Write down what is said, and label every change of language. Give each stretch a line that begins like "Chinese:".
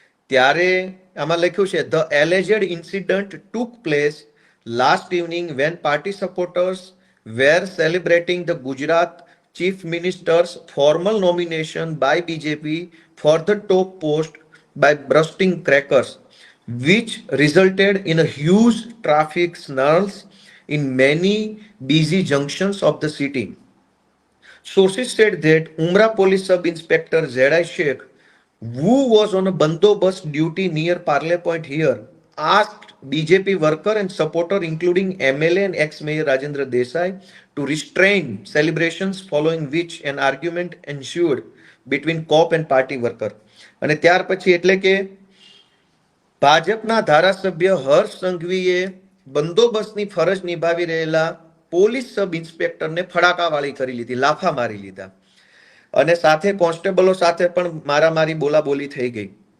English: ત્યારે આમાં લખ્યું છે the alleged incident took place last evening when party supporters were celebrating the Gujarat chief minister's formal nomination by BJP for the top post by bursting crackers, which resulted in a huge traffic snarls in many busy junctions of the city. Sources said that Umrah Police Sub Inspector Zedai Sheikh, who was on a bandobast duty near Parle Point here, asked BJP worker and supporter, including MLA and ex-mayor Rajendra Desai, to restrain celebrations, following which an argument ensued between cop and party worker.
Gujarati: અને ત્યાર પછી એટલે કે ભાજપના ધારાસભ્ય હર્ષ સંઘવીએ બંદોબસ્તની ફરજ નિભાવી રહેલા પોલીસ સબ ઇન્સ્પેક્ટરને ફડાકાવાળી કરી લીધી, લાફા મારી લીધા અને સાથે કોન્સ્ટેબલો સાથે પણ મારામારી બોલાબોલી થઈ ગઈ.